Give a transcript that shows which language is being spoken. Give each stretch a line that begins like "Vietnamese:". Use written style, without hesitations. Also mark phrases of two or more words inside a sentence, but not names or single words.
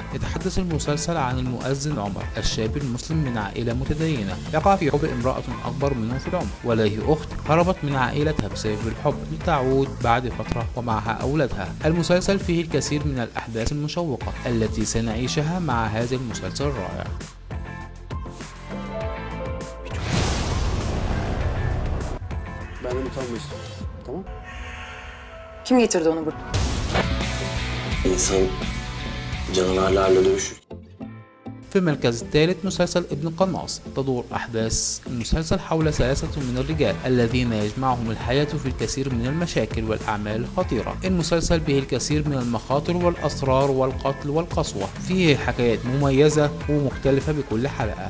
Arabic: يتحدث المسلسل عن المؤذن عمر الشاب المسلم من عائلة متدينة يقع في حب امرأة أكبر منه في العمر، وليه أخت هربت من عائلتها بسبب الحب لتعود بعد فترة ومعها أولادها. المسلسل فيه الكثير من الأحداث المشوقة التي سنعيشها مع هذا المسلسل الرائع.
Turkish: Benden utanma istiyorum. Tamam? Kim getirdi onu buraya? İnsan canavarlarla dövüşür.
Arabic: في المركز الثالث مسلسل ابن قناص. تدور أحداث المسلسل حول 3 من الرجال الذين يجمعهم الحياة في الكثير من المشاكل والأعمال الخطيرة. المسلسل به الكثير من المخاطر والأسرار والقتل والقسوة، فيه حكايات مميزة ومختلفة بكل حلقة.